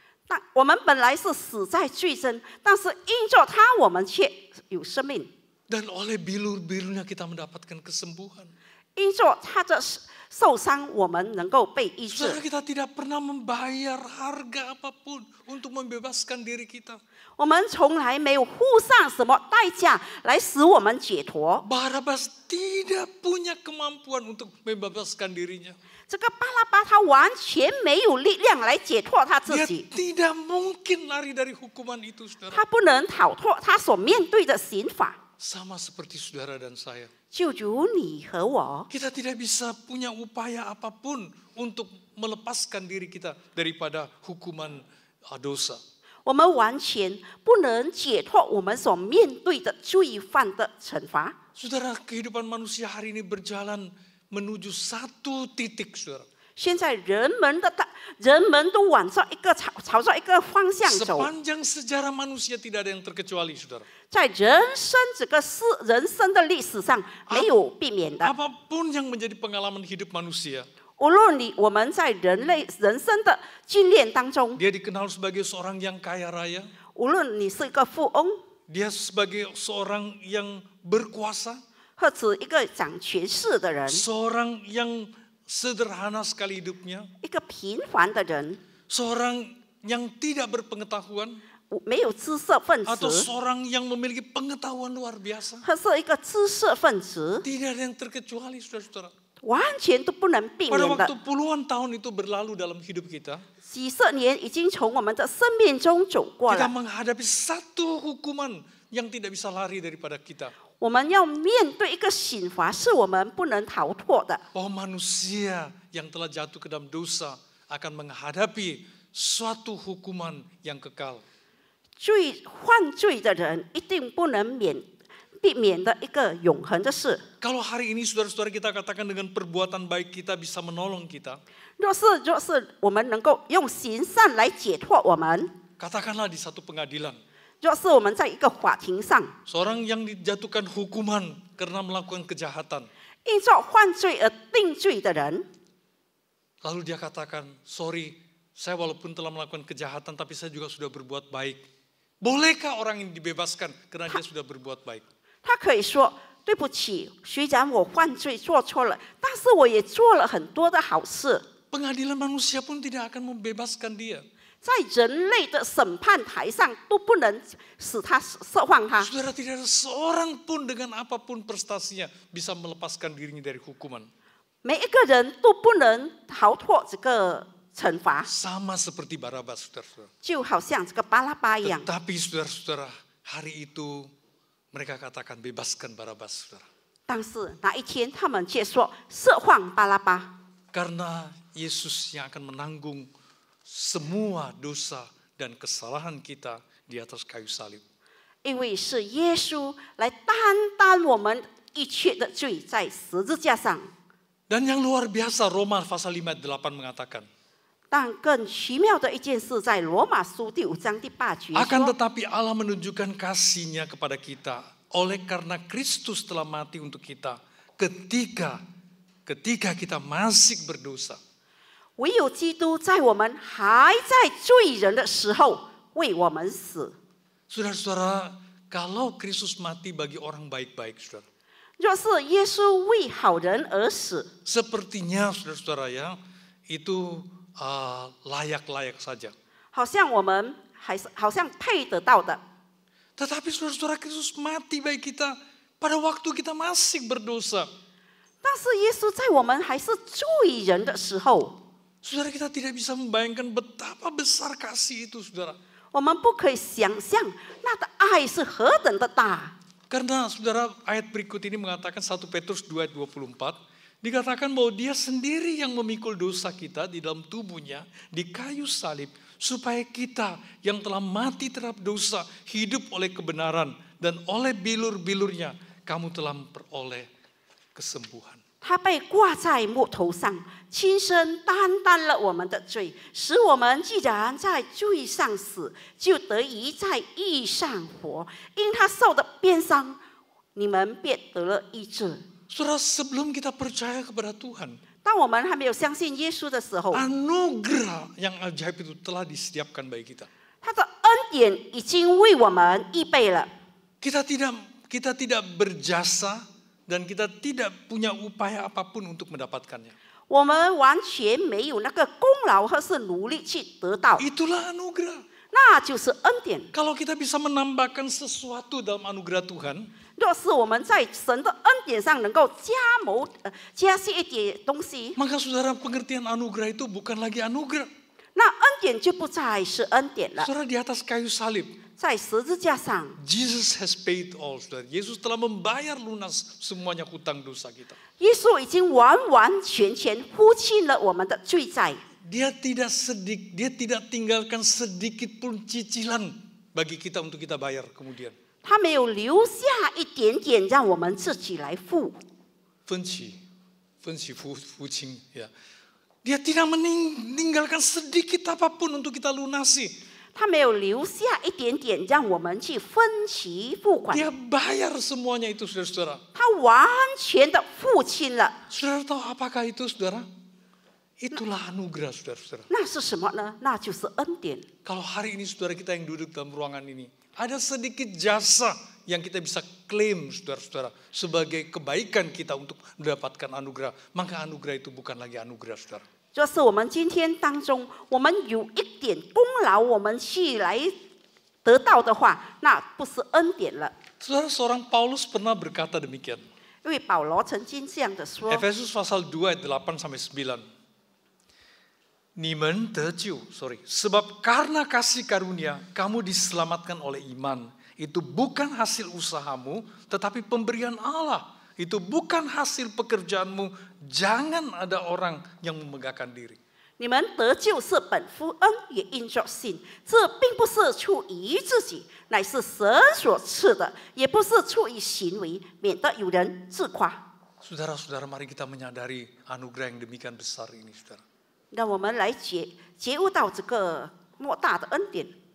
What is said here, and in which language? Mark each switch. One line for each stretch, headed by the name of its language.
Chinese: 但我们本来是死在罪中，但是因着他，我们却有生命。
Indonesian: Dan oleh bilur-bilurnya kita mendapatkan kesembuhan.
Chinese: 因着他的受伤，我们能够被医治。
Indonesian: Saudara, kita tidak pernah membayar harga apapun untuk membebaskan diri kita.
Chinese: 我们从来没有付上什么代价来使我们解脱。
Indonesian: Barabas tidak punya kemampuan untuk membebaskan dirinya.
Chinese: 这个巴拉巴他完全没有力量来解脱他自
Indonesian: Dia
Chinese: 己，
Indonesian: tidak mungkin lari dari hukuman itu, saudara.
Chinese: 他不能逃脱他所面对的刑罚。
Indonesian: Sama seperti saudara dan saya.
Chinese: 就如你和我，
Indonesian: Kita tidak bisa punya upaya apapun untuk melepaskan diri kita daripada hukuman dosa.
Chinese: 我们完全不能解脱我们所面对的罪犯的惩罚。
Indonesian: Saudara, kehidupan manusia hari ini berjalan menuju satu titik, saudara.
Chinese: 现在人们都往着朝着一个方向走，
Indonesian: Sepanjang sejarah manusia tidak ada yang terkecuali, saudara.
Chinese: 在人生的历史上没有避免的。
Indonesian: Apapun yang menjadi pengalaman hidup manusia,
Chinese: 无论我们在人生的经验当中，
Indonesian: dia dikenal sebagai seorang yang kaya raya,
Chinese: 无论你是一个富翁，
Indonesian: dia sebagai seorang yang berkuasa,
Chinese: 或者一个掌权势的人，
Indonesian: seorang yang sederhana sekali hidupnya,
Chinese: 一个平凡的人，
Indonesian: seorang yang tidak berpengetahuan,
Chinese: 没有知识分
Indonesian: atau
Chinese: 子，
Indonesian: seorang yang memiliki pengetahuan luar biasa.
Chinese: 或是一个知识分子，
Indonesian: Tidak ada yang terkecuali, saudara-saudara.
Chinese: 完全都不能避
Indonesian: Pada
Chinese: 免
Indonesian: waktu
Chinese: 的。
Indonesian: puluhan tahun itu berlalu dalam hidup kita,
Chinese: 几十年已经从我们的生命中走过
Indonesian: kita
Chinese: 了，
Indonesian: menghadapi satu hukuman yang tidak bisa lari daripada kita.
Chinese: 我们要面对一个刑罚，是我们不能逃脱的。
Indonesian: Bahwa manusia yang telah jatuh ke dalam dosa akan menghadapi suatu hukuman yang kekal.
Chinese: 犯罪的人一定不能避免的一个永恒的事。
Indonesian: Kalau hari ini saudara-saudara kita katakan dengan perbuatan baik kita bisa menolong kita,
Chinese: 若是我们能够用行善来解脱我们，
Indonesian: katakanlah di satu pengadilan,
Chinese: 若是我们在一个法庭上，
Indonesian: seorang yang dijatuhkan hukuman karena melakukan kejahatan,
Chinese: 因着犯罪而定罪的人，
Indonesian: lalu dia katakan, sorry, saya walaupun telah melakukan kejahatan tapi saya juga sudah berbuat baik. Bolehkah orang ini dibebaskan karena dia sudah berbuat baik?
Chinese: 他可以说对不起，虽然我犯罪做错了，但是我也做了很多的好事。
Indonesian: Pengadilan manusia pun tidak akan membebaskan dia.
Chinese: 在人类的审判台上都不能使他释放他。
Indonesian: Saudara, tidak ada seorang pun dengan apapun prestasinya bisa melepaskan dirinya dari hukuman.
Chinese: 每一个人都不能逃脱这个惩罚，
Indonesian: Sama seperti Barabas, saudara-saudara.
Chinese: 就好像这个巴拉巴一样。
Indonesian: Tetapi saudara-saudara, hari itu mereka katakan bebaskan Barabas, saudara.
Chinese: 但是那一天，他们却说释放巴拉巴，
Indonesian: Karena Yesus yang akan menanggung semua dosa dan kesalahan kita di atas kayu salib.
Chinese: 因为是耶稣来担当我们一切的罪，在十字架上。
Indonesian: Dan yang luar biasa, Roma pasal 5 ayat 8 mengatakan,
Chinese: 但更奇妙的一件事，在罗马书第5章第8节
Indonesian: akan
Chinese: 说，
Indonesian: tetapi Allah menunjukkan kasih-Nya kepada kita oleh karena Kristus telah mati untuk kita ketika kita masih berdosa.
Chinese: 唯有基督在我们还在罪人的时候为我们死。
Indonesian: Saudara-saudara, kalau Kristus mati bagi orang baik-baik, saudara,
Chinese: 若是耶稣为好人而死，
Indonesian: sepertinya saudara-saudara ya, itu layak-layak saja.
Chinese: 好像我们好像配得到的。
Indonesian: Tetapi saudara-saudara, Kristus mati bagi kita pada waktu kita masih berdosa.
Chinese: 但是耶稣在我们还是罪人的时候，
Indonesian: Saudara, kita tidak bisa membayangkan betapa besar kasih itu, saudara.
Chinese: 我们不可以想象那的爱是何等的大。
Indonesian: Karena saudara, ayat berikut ini mengatakan 1 Petrus 2 ayat 24, dikatakan bahwa dia sendiri yang memikul dosa kita di dalam tubuhnya di kayu salib, supaya kita yang telah mati terhadap dosa hidup oleh kebenaran, dan oleh bilur-bilurnya kamu telah memperoleh kesembuhan.
Chinese: 他被挂在木头上，亲身担当了我们的罪，使我们既然在罪上死，就得以在义上活。因他受的鞭伤，你们便得了医治。
Indonesian: Saudara, sebelum kita percaya kepada Tuhan,
Chinese: 当我们还没有相信耶稣的时候，
Indonesian: anugerah yang ajaib itu telah disediakan bagi kita.
Chinese: 他的恩典已经为我们预备了。
Indonesian: Kita tidak berjasa dan kita tidak punya upaya apapun untuk mendapatkannya.
Chinese: 我们完全没有那个功劳或是努力去得到，
Indonesian: Itulah anugerah.
Chinese: 那就是恩典。
Indonesian: Kalau kita bisa menambahkan sesuatu dalam anugerah Tuhan,
Chinese: 若是我们在神的恩典上能够加些一点东西，
Indonesian: maka saudara, pengertian anugerah itu bukan lagi anugerah.
Chinese: 那恩典就不再是恩典了。
Indonesian: Saudara, di atas kayu salib,
Chinese: 在十字架上，
English: Jesus has paid all, saudara.
Indonesian: Yesus telah membayar lunas semuanya hutang dosa kita.
Chinese: 耶稣已经完完全全付清了我们的罪债。
Indonesian: Dia tidak tinggalkan sedikit pun cicilan bagi kita untuk kita bayar kemudian.
Chinese: 他没有留下一点点让我们自己来付。分期付清, ya.
Indonesian: Dia tidak meninggalkan sedikit apapun untuk kita lunasi.
Chinese: 他没有留下一点点让我们去分期付款，
Indonesian: Dia bayar semuanya itu, saudara-saudara.
Chinese: 他完全的付清了。
Indonesian: Saudara tahu apakah itu, saudara? Itulah anugerah, saudara-saudara.
Chinese: 那是什么呢？那就是恩典。
Indonesian: Kalau hari ini saudara kita yang duduk dalam ruangan ini, ada sedikit jasa yang kita bisa klaim, saudara-saudara, sebagai kebaikan kita untuk mendapatkan anugerah, maka anugerah itu bukan lagi anugerah, saudara.
Chinese: 若是我们今天当中，我们有一点功劳，我们去来得到的话，那不是恩典了。
Indonesian: Saudara, seorang Paulus pernah berkata demikian.
Chinese: 因为保罗曾经这样的说。
Indonesian: Efesus pasal 2 ayat 8 sampai 9.
Chinese: 你们得救,
Indonesian: sebab karena kasih karunia kamu diselamatkan oleh iman. Itu bukan hasil usahamu, tetapi pemberian Allah. Itu bukan hasil pekerjaanmu. Jangan ada orang yang memegahkan diri.
Chinese: 你们得救是本乎恩，也因着信。这并不是出于自己，乃是神所赐的，也不是出于行为，免得有人自夸。
Indonesian: Saudara-saudara, mari kita menyadari anugerah yang demikian besar ini, saudara.
Chinese: 让我们来觉悟到这个莫大的恩典。